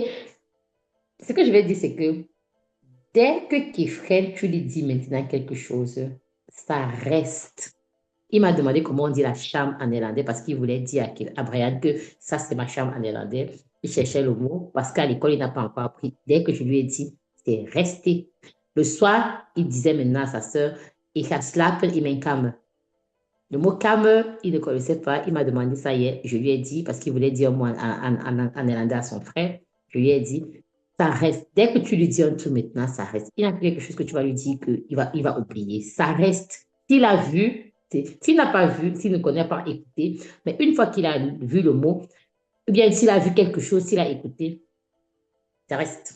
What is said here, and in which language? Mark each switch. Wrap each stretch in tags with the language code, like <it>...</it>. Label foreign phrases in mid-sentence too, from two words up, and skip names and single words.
<fr>Ce que je vais dire, c'est que dès que Kefren, tu lui dis maintenant quelque chose, ça reste. Il m'a demandé comment on dit la chambre en néerlandais parce qu'il voulait dire à Brian que ça, c'est ma chambre en néerlandais. Il cherchait le mot parce qu'à l'école, il n'a pas encore appris. Dès que je lui ai dit, c'est resté. Le soir, il disait maintenant à sa sœur, il a</fr> <nl>slapen in mijn kamer.</nl> <fr>Le mot kamer, il ne connaissait pas. Il m'a demandé ça hier. Je lui ai dit, parce qu'il voulait dire moi en néerlandais à son frère, je lui ai dit, ça reste. Dès que tu lui dis un truc maintenant, ça reste. Il y a quelque chose que tu vas lui dire qu'il va oublier. Ça reste. S'il a vu, s'il n'a pas vu, s'il ne connaît pas écouté, mais une fois qu'il a vu le mot, ou bien s'il a vu quelque chose, s'il a écouté, ça reste.</fr>